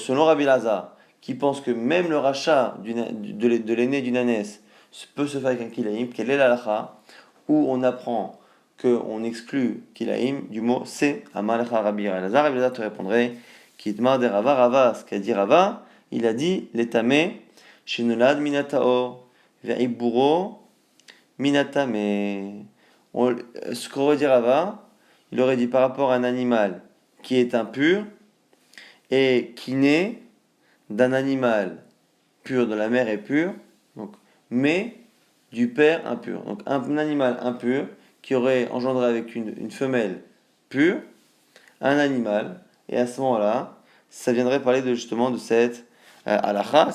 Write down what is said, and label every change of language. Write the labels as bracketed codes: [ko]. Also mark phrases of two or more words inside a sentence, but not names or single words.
[fr] Selon Rabbi Lazar, qui pense que même le rachat de l'aîné d'une ânesse peut se faire avec un Kilaïm, quelle est la halakha où on apprend qu'on exclut Kilaim du mot c'est Amalecha Rabbi Elazar. Rabbi Elazar te répondrait [arc] כדאמר רבא, [fr] Rava, ce qu'a dit Rava, il a dit [he] לטמא שנולד מן הטהור ועיבורו מן הטמא. [fr] Ce qu'aurait dit Rava, il aurait dit par rapport à un animal qui est impur et qui naît d'un animal pur, de la mère est pure, donc, mais du père impur. Donc un animal impur qui aurait engendré avec une femelle pure un animal, et à ce moment-là, ça viendrait parler justement de cette halakha.